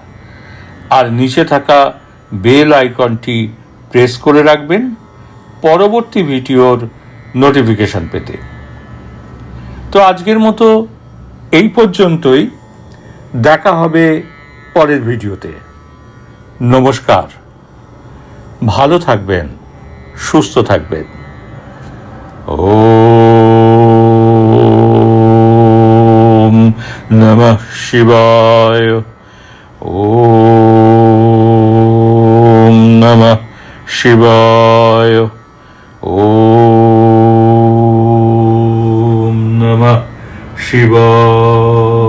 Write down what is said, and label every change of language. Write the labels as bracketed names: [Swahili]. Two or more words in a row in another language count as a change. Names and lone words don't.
[Bangla] আর নিচে থাকা বেল আইকনটি প্রেস করে রাখবেন পরবর্তী ভিডিওর নোটিফিকেশন পেতে। তো আজকের মতো এই পর্যন্তই। দেখা হবে পরের ভিডিওতে। নমস্কার, ভালো থাকবেন, সুস্থ থাকবেন। [Sanskrit] ওম নমঃ শিবায়। ওম নমঃ শিবায়। ওম নমঃ শিবায়।